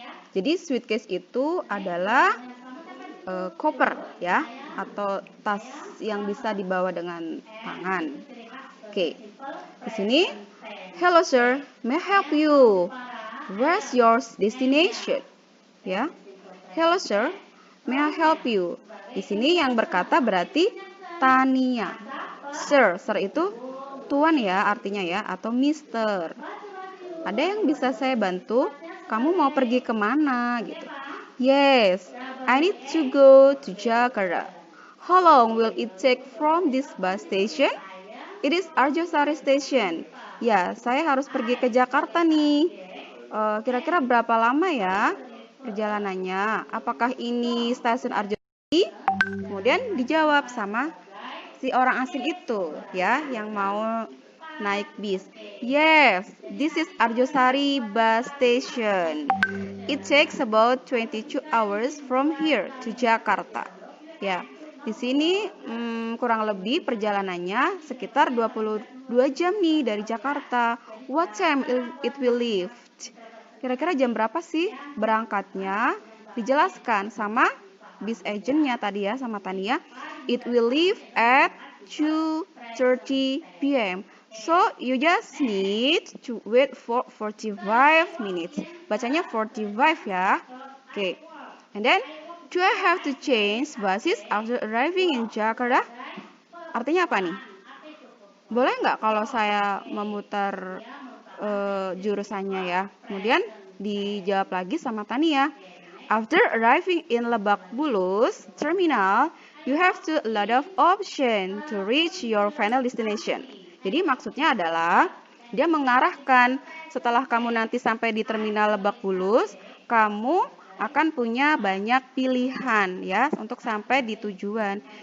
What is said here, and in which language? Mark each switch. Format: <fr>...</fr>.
<id>Jadi suitcase itu adalah koper ya, atau tas yang bisa dibawa dengan tangan. Oke. Di sini,</id> <en>hello sir, may I help you? Where's your destination? Ya. Hello sir, may I help you?</en> <id>Di sini yang berkata berarti Tania. Sir itu tuan ya artinya ya, atau mister. Ada yang bisa saya bantu? Kamu mau pergi kemana gitu?</id> <en>Yes, I need to go to Jakarta. How long will it take from this bus station? It is Arjosari Station.</en> <id>Ya, saya harus pergi ke Jakarta nih. Kira-kira berapa lama ya perjalanannya? Apakah ini stasiun Arjosari? Kemudian dijawab sama si orang asing itu ya, yang mau naik bis.</id> <en>Yes, this is Arjosari bus station. It takes about 22 hours from here to Jakarta.</en> <id>Ya, di sini kurang lebih perjalanannya sekitar 22 jam nih dari Jakarta.</id> <en>What time it will leave?</en> <id>Kira-kira jam berapa sih berangkatnya? Dijelaskan sama bis agentnya tadi ya, sama Tania.</id> <en>It will leave at 2:30 p.m. So you just need to wait for 45 minutes.</en> <id>Bacanya 45 ya.</id> <en>Okay. And then, do I have to change buses after arriving in Jakarta?</en> <id>Artinya apa nih? Boleh nggak kalau saya memutar jurusannya ya? Kemudian dijawab lagi sama Tania.</id> <en>After arriving in Lebak Bulus terminal, you have to a lot of option to reach your final destination.</en> <id>Jadi maksudnya adalah dia mengarahkan setelah kamu nanti sampai di terminal Lebak Bulus, kamu akan punya banyak pilihan ya untuk sampai di tujuan.</id>